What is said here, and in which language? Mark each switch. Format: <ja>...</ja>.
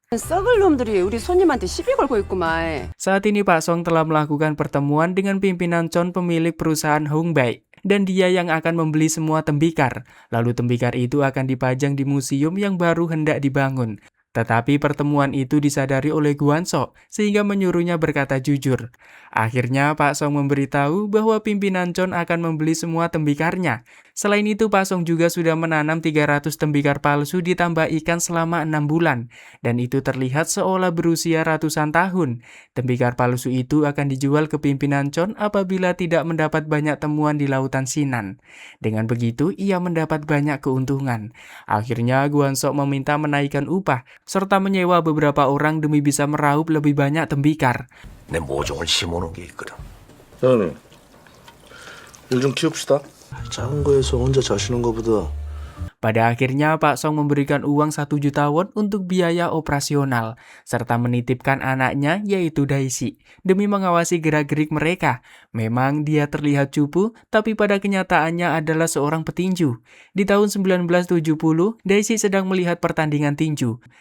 <ko>썩을 놈들이 우리 손님한테 시비 걸고 있구만.</ko> <id>Saat ini Pak Song telah melakukan pertemuan dengan pimpinan Chon pemilik perusahaan Hongbei. dan dia yang akan membeli semua tembikar. Lalu tembikar itu akan dipajang di museum yang baru hendak dibangun. Tetapi pertemuan itu disadari oleh Guanso, sehingga menyuruhnya berkata jujur. Akhirnya Pak Song memberitahu bahwa pimpinan Chon akan membeli semua tembikarnya. Selain itu Pak Song juga sudah menanam 300 tembikar palsu ditambah ikan selama 6 bulan. Dan itu terlihat seolah berusia ratusan tahun. Tembikar palsu itu akan dijual ke pimpinan Chon apabila tidak mendapat banyak temuan di lautan Sinan. Dengan begitu ia mendapat banyak keuntungan. Akhirnya Guanso meminta menaikkan upah serta menyewa beberapa orang demi bisa meraup lebih banyak tembikar.</id> <ko>내 모종을 심어놓은 게 있거든. 사장님, 일 좀 키웁시다. 작은 거에서 혼자 자시는 거보다</ko> <id>Pada akhirnya Pak Song memberikan uang 1 juta won untuk biaya operasional, serta menitipkan anaknya yaitu Daisy, demi mengawasi gerak-gerik mereka. Memang dia terlihat cupu, tapi pada kenyataannya adalah seorang petinju. Di tahun 1970, Daisy sedang melihat pertandingan tinju.</id>